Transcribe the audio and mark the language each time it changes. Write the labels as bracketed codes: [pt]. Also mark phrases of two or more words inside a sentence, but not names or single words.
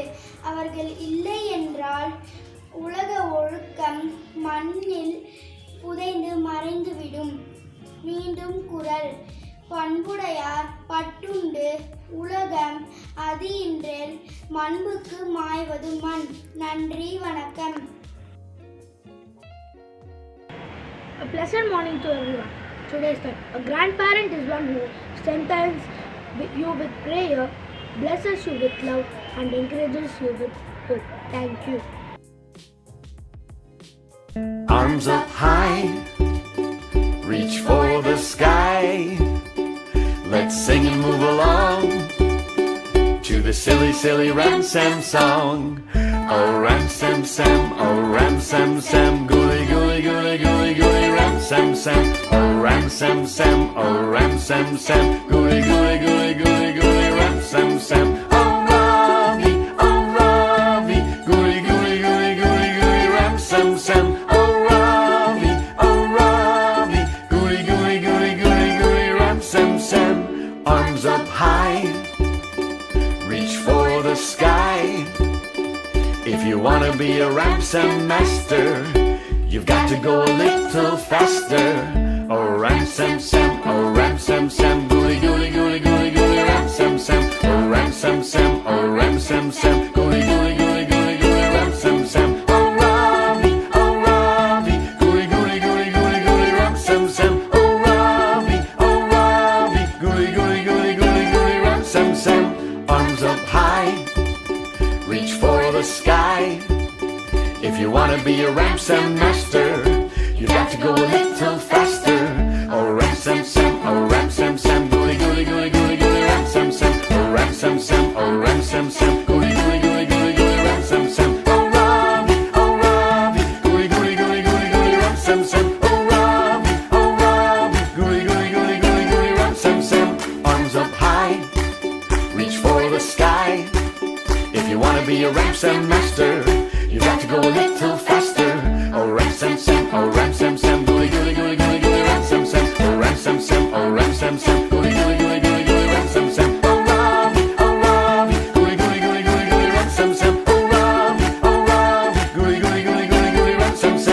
[ta] அவர்கள் இல்லை என்றால் உலக ஒழுக்கம் மண்ணில் புதைந்து மறைந்துவிடும். மீண்டும் குறள். பண்புடையார் பட்டுண்டு உலகம் அதியின்றேல் மண்புக்கு மாய்வது மண். நன்றி, வணக்கம். [en] A pleasant morning to everyone. Today's thought. A grandparent is one who strengthens you with prayer, blesses you with love, and encourages you with hope. Thank you. Arms up high, reach for the sky. Let's sing and move along to the silly, silly Ram-Sam song. Oh, Ram-Sam, Sam, oh, Ram-Sam, Sam, gooly, gooly, gooly, gooly, gooly, Ram-Sam, Sam. Oh, Ram-Sam, Sam, oh, Ram-Sam, Sam, gooly, gooly, gooly, gooly, gooly, Ram-Sam, Sam. Oh, Ravi, gooly, gooly, gooly, gooly, gooly, Ram-Sam, Sam. Oh, Ravi, gooly, gooly, gooly, gooly, gooly, Ram-Sam, Sam. Arms up high, reach for the sky. If you want to be a Ram-Sam master, you've got to go a little faster. Oh, Ram-Sam, Sam, oh, Ram-Sam, Sam, gooly, gooly, gooly, gooly, gooly, Ram-Sam, Sam. Oh, Ram-Sam, Sam, oh, Ram-Sam, Sam, gooly, gooly, gooly, gooly, gooly, Ram-Sam, Sam. Oh, Ravi, gooly, gooly, gooly, gooly, gooly, Ram-Sam, Sam. Oh, Ravi, gooly, gooly, gooly, gooly, gooly, Ram-Sam, Sam. Arms up high, reach for the sky. If you want to be a Ram-Sam master, you've got to go a little faster. Oh, Ram-Sam, Sam, oh, Ram-Sam, Sam, gooly, gooly, gooly, gooly, gooly, Ram-Sam, Sam. Oh, Ram-Sam, Sam, oh, Ram-Sam, Sam, gooly, gooly, gooly, gooly, gooly, Ram-Sam, Sam. Oh, Ravi, gooly, gooly, gooly, gooly, gooly, Ram-Sam, Sam. Oh, Ravi, gooly, gooly, gooly, gooly, gooly, Ram-Sam, Sam. Arms up high, reach for the sky. If you want to be a Ram-Sam master, you've got to go a little faster. Oh, Ram-Sam, Sam, oh, Ram-Sam, Sam, gooly, gooly, gooly, gooly, gooly, Ram-Sam, Sam. Oh, Ram-Sam, Sam, oh, Ram-Sam, Sam, gooly, gooly, gooly, gooly, gooly, Ram-Sam, Sam. Oh, Ravi, gooly, gooly, gooly, gooly, gooly, Ram-Sam, Sam. Oh, Ravi, gooly, gooly, gooly, gooly, gooly, Ram-Sam,